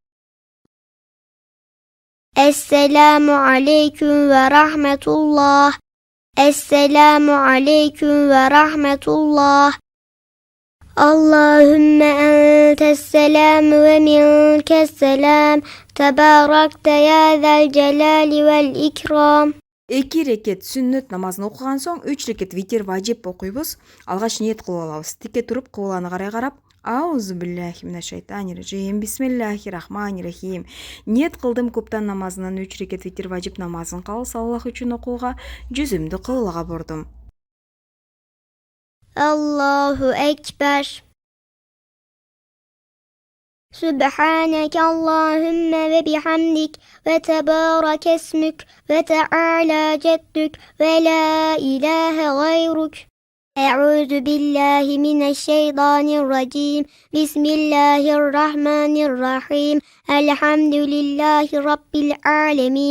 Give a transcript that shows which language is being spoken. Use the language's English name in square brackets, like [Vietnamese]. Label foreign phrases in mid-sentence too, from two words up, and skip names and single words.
[Arabic] السلام عليكم ورحمة الله السلام عليكم ورحمة الله اللهم أنت السلام ومنك السلام تباركت يا ذا الجلال والإكرام [Kyrgyz] 2 рекет сүннөт намазын окуган соң 3 рекет витир важип окуйбуз. Алгач ниет кылып алабыз. Тике туруп кыбланы карай карап [Arabic] أعوذ بالله من الشيطان الرجيم. بسم الله الرحمن الرحيم. [Kyrgyz] Ниет кылдым куптан намазынан 3 рекет витир важип намазын калыс Аллах үчүн окууга, жүзүмдү кыблага бурдум. [Arabic] الله أكبر. سبحانك اللهم وبحمدك وتبارك اسمك وتعالى جدك ولا إله غيرك أعوذ بالله من الشيطان الرجيم بسم الله الرحمن الرحيم الحمد لله رب العالمين